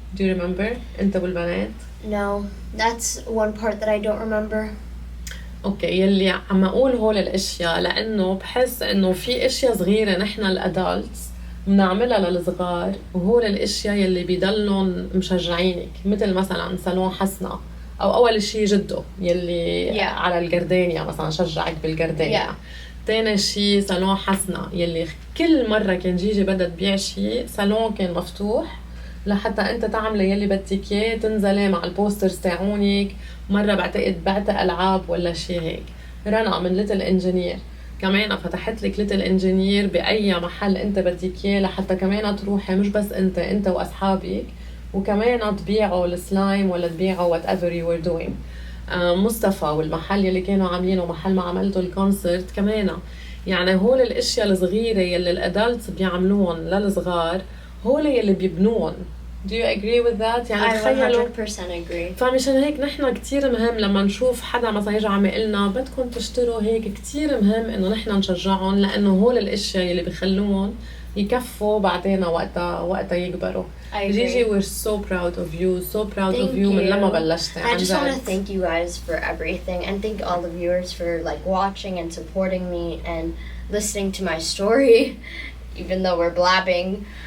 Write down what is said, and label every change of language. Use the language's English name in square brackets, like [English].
[English] Do you remember [Arabic] انت والبنات؟ [English] No, that's one part that I don't remember. [Arabic] اوكي، يلي عم اقول هول الاشياء لانه بحس انه في اشياء صغيره نحن الادلتس بنعملها للصغار، وهول الاشياء يلي بيضلن مشجعينك، مثل مثلا صالون حسنة، او اول شيء جده يلي على الجردانيا مثلا شجعك بالجردانيا. تاني شيء صالون حسنة يلي كل مره كان جيجي بدها تبيع شيء صالون كان مفتوح لحتى انت تعملي يلي بدك اياه، تنزلي مع البوسترز تاعونك. مره بعتقد بعت العاب ولا شيء هيك. رنا من ليتل انجينير كمان فتحت لك ليتل انجينير باي محل انت بدك اياه، لحتى كمان تروحي مش بس انت واصحابك، وكمان تبيعوا السلايم ولا تبيعوا [English] whatever you were doing. [Arabic] مصطفى والمحل يلي كانوا عاملينه محل ما عملتوا الكونسرت كمان. يعني هول الاشياء الصغيره يلي الادلتس بيعملوهم للصغار هول يلي بيبنون. [English] Do you agree with that؟ [Arabic] يعني تخيلوا 100% agree. فمشان هيك نحن كتير مهم لما نشوف حدا مثلا يجي عم يقلنا بدكم تشتروا هيك، كتير مهم انه نحن نشجعهم، لانه هول الاشياء يلي بيخلوهم يكفوا بعدين وقتها يكبروا. [English] Gigi, we're so proud of you, so proud of you [Arabic] من لما بلشتي. [English] I just want to thank you guys for everything, and thank all the viewers for like watching and supporting me and listening to my story, even though we're blabbing.